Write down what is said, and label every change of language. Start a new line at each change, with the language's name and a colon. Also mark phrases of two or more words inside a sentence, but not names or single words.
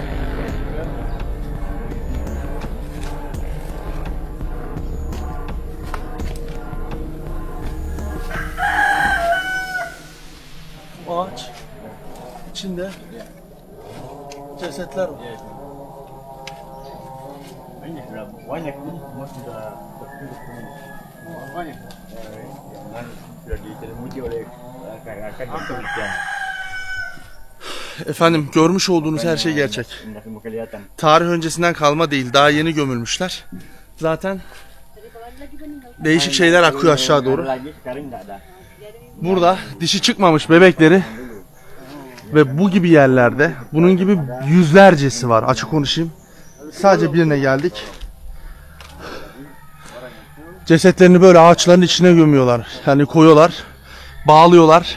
Turkish: Ağaç içinde cesetler var.
Indonesian: Ini sudah banyak ini semua sudah tertutup ini. Banyak. Yang sudah diselimuti oleh akan penelitian.
Turkish: Efendim görmüş olduğunuz her şey gerçek.
Indonesian: Tidak semua kelihatan.
Turkish: Tarih öncesinden kalma değil. Daha yeni gömülmüşler. Zaten değişik şeyler akıyor aşağı doğru.
Indonesian: Lagi sekarang tidak ada.
Turkish: Burada dişi çıkmamış bebekleri ve bu gibi yerlerde bunun gibi yüzlercesi var. Açık konuşayım. Sadece birine geldik. Cesetlerini böyle ağaçların içine gömüyorlar. Yani koyuyorlar. Bağlıyorlar.